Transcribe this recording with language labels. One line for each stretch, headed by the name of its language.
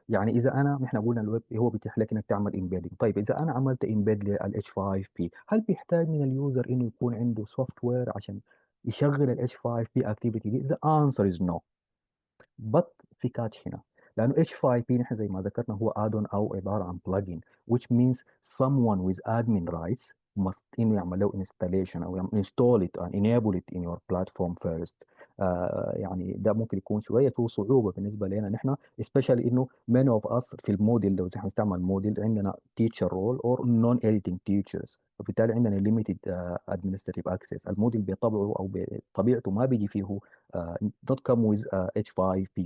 Arabic: إذا إحنا قلنا الويب هو بيتيح لك إنك تعمل embedding. طيب إذا أنا عملت embed لل H5P, هل بيحتاج من اليوزر إنه يكون عنده software عشان يشغل ال H5P activity دي?
English: The answer is no. but
Arabic: في كاتش هنا، لانه
English: H5P
Arabic: نحن زي ما ذكرنا هو
English: add-on
Arabic: او عباره عن
English: plugin which means someone with admin rights must
Arabic: انه يعمل له
English: installation او install it and enable it in your platform first.
Arabic: يعني ده ممكن يكون شويه فيه صعوبه بالنسبه لنا نحن especially انه
English: many of us
Arabic: في الموديل، لو احنا نستعمل موديل عندنا
English: teacher role or non editing teachers،
Arabic: وبالتالي عندنا
English: limited administrative access.
Arabic: الموديل بطبعه او بطبيعته ما بيجي فيه
English: not come with
Arabic: H5P.